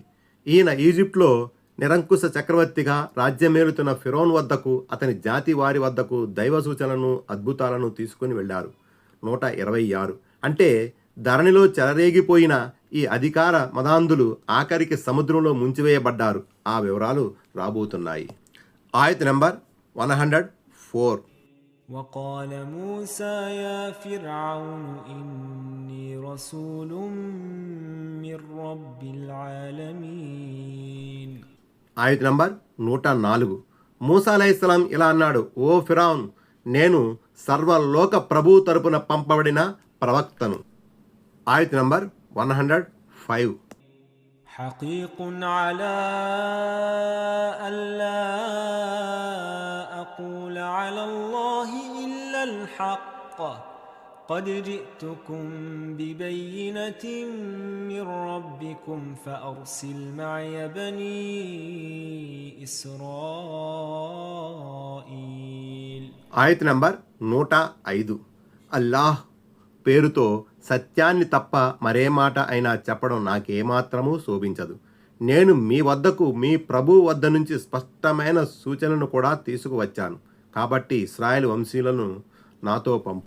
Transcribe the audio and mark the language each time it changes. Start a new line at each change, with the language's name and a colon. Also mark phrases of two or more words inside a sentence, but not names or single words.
Telugu: ఈయన ఈజిప్ట్లో నిరంకుశ చక్రవర్తిగా రాజ్యమేలుతున్న ఫిరోన్ వద్దకు అతని జాతి వారి వద్దకు దైవ సూచనలను అద్భుతాలను తీసుకుని వెళ్ళారు. 126 అంటే ధరణిలో చెలరేగిపోయిన ఈ అధికార మదాంధులు ఆఖరికి సముద్రంలో ముంచివేయబడ్డారు. ఆ వివరాలు రాబోతున్నాయి. ఆయత్ నెంబర్ 104.
Arabic: وقال موسى يا فرعون إني رسول من رب العالمين.
Telugu: ఆయత్ నంబర్ 104. మూసా అలైహిస్సలాం ఇలా అన్నాడు, ఓ ఫిరౌన్, నేను సర్వలోక ప్రభు తరపున పంపబడిన ప్రవక్తను. ఆయత్ నంబర్ 105.
Arabic: حقيق على ألا أقول على الله إلا الحق قد جئتكم ببينة من ربكم فأرسل معي بني إسرائيل.
Telugu: ఆయత్ నంబర్ 105. అల్లాహ్ పేరుతో సత్యాన్ని తప్ప మరే మాట అయినా చెప్పడం నాకేమాత్రమూ శోభించదు. నేను మీ వద్దకు మీ ప్రభువు వద్ద నుంచి స్పష్టమైన సూచనను కూడా తీసుకువచ్చాను. కాబట్టి ఇశ్రాయేలు వంశీయులను నాతో పంపు.